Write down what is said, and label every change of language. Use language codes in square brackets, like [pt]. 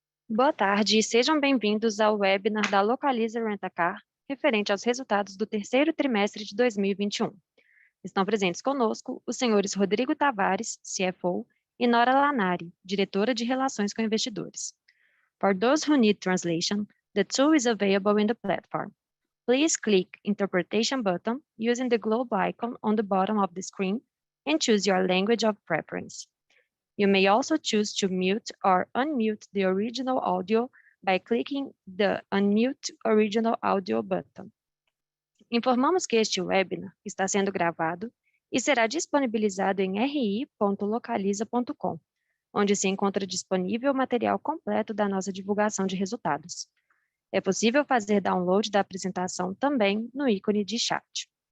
[pt] Boa tarde e sejam bem-vindos ao webinar da Localiza Rent-A-Car, referente aos resultados do terceiro trimestre de 2021. Estão presentes conosco os senhores Rodrigo Tavares, CFO, e Nora Lanari, diretora de Relações com Investidores. [en] For those who need translation, the tool is available in the platform. Please click Interpretation button using the globe icon on the bottom of the screen and choose your language of preference. You may also choose to mute or unmute the original audio by clicking the Unmute Original Audio button. [pt] Informamos que este webinar está sendo gravado e será disponibilizado em ri.localiza.com, onde se encontra disponível o material completo da nossa divulgação de resultados. É possível fazer download da apresentação também no ícone de chat.